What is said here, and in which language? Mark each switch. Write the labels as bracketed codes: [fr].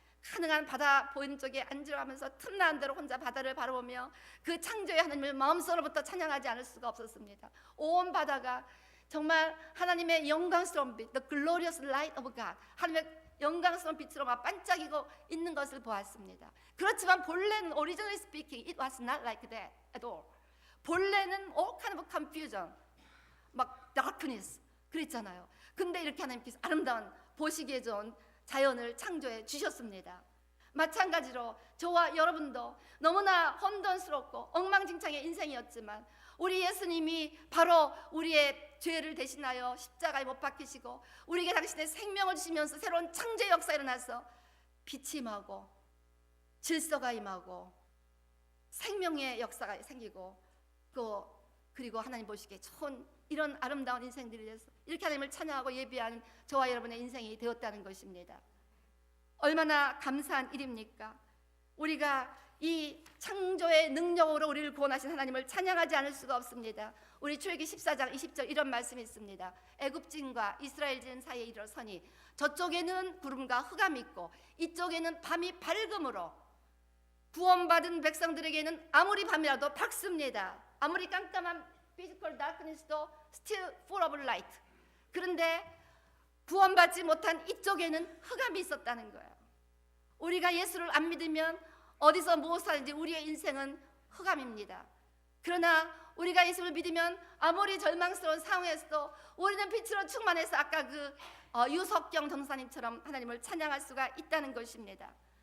[ko] 가능한 바다 보이는 쪽에 앉으면서 틈나는 대로 혼자 바다를 바라보며 그 창조의 하나님을 마음속으로부터 찬양하지 않을 수가 없었습니다. 온 바다가 정말 하나님의 영광스러운 빛, [en] the glorious light of God, [ko] 하나님의 영광스러운 빛으로 막 반짝이고 있는 것을 보았습니다. 그렇지만 본래는 [en] originally speaking, it was not like that at all. [ko] 본래는 [en] all kind of confusion, 막 darkness [ko] 그랬잖아요. 근데 이렇게 하나님께서 아름다운 보시기에 좋은 자연을 창조해 주셨습니다. 마찬가지로 저와 여러분도 너무나 혼돈스럽고 엉망진창의 인생이었지만 우리 예수님이 바로 우리의 죄를 대신하여 십자가에 못 박히시고 우리에게 당신의 생명을 주시면서 새로운 창조의 역사가 일어나서 빛이 임하고 질서가 임하고 생명의 역사가 생기고 그리고 하나님 보시기에 좋은 이런 아름다운 인생들이 돼서 이렇게 하나님을 찬양하고 예배하는 저와 여러분의 인생이 되었다는 것입니다. 얼마나 감사한 일입니까? 우리가 이 창조의 능력으로 우리를 구원하신 하나님을 찬양하지 않을 수가 없습니다. 우리 출애굽기 14장 20절 이런 말씀이 있습니다. 애굽진과 이스라엘진 사이에 이르러서니 저쪽에는 구름과 흑암이 있고 이쪽에는 밤이 밝음으로 구원받은 백성들에게는 아무리 밤이라도 밝습니다. 아무리 깜깜한 [en] physical darkness도 still full of light. [ko] 그런데 구원받지 못한 이쪽에는 흑암이 있었다는 거예요. 우리가 예수를 안 믿으면 어디서 무엇을 하든지 우리의 인생은 흑암입니다. 그러나 우리가 예수를 믿으면 아무리 절망스러운 상황에서도 우리는 빛으로 충만해서 아까 그 유석경 전도사님처럼 하나님을 찬양할 수가 있다는 것입니다.